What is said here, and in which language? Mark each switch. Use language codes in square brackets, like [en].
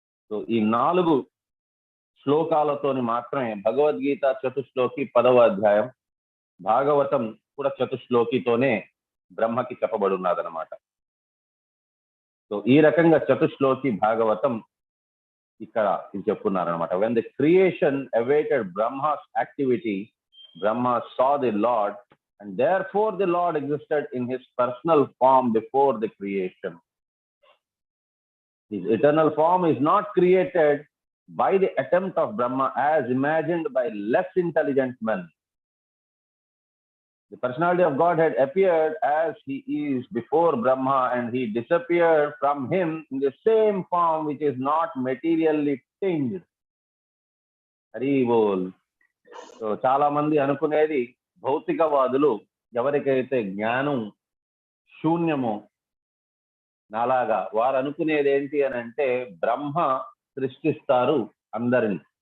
[te] So ఈ 4 శ్లోకాలతోని మాత్రమే భగవద్గీత చతుశ్లోకి 10వ అధ్యాయం, భాగవతం కూడా చతుశ్లోకితోనే బ్రహ్మకి చెప్పబడి ఉన్నదన్నమాట. సో ఈ రకంగా చతుశ్లోకి భాగవతం ఇక్కడ చెప్పున్నారనమాట. [en] When the creation awaited Brahma's activity, Brahma saw the Lord and therefore the Lord existed in his personal form before the creation. His eternal form is not created by the attempt of Brahma as imagined by less intelligent men. The personality of God had appeared as he is before Brahma, and he disappeared from him in the same form which is not materially tinged. [bn] Hari bol. [te] So చాలా మంది అనుకునేది, భౌతికవాదులు ఎవరికైతే జ్ఞానం శూన్యమో నాలాగా, వారు అనుకునేది ఏంటి అని అంటే బ్రహ్మ సృష్టిస్తారు అందరిని.